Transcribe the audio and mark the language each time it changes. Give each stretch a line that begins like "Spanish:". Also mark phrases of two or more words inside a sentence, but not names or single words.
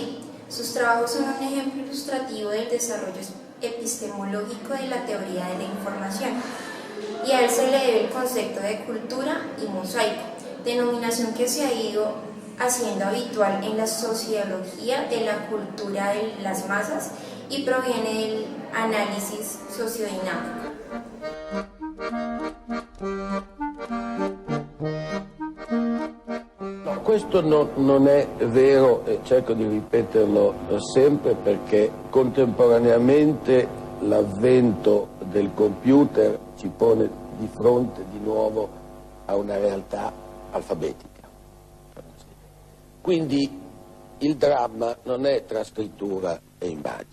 Spanish: Sus trabajos son un ejemplo ilustrativo del desarrollo epistemológico de la teoría de la información, y a él se le debe el concepto de cultura y mosaico, denominación que se ha ido haciendo habitual en la sociología de la cultura de las masas y proviene del análisis sociodinámico.
Italian: No, questo non è vero, e cerco di ripeterlo sempre, perché contemporaneamente l'avvento del computer ci pone di fronte di nuovo a una realtà alfabetica. Quindi il dramma non è tra scrittura e immagine.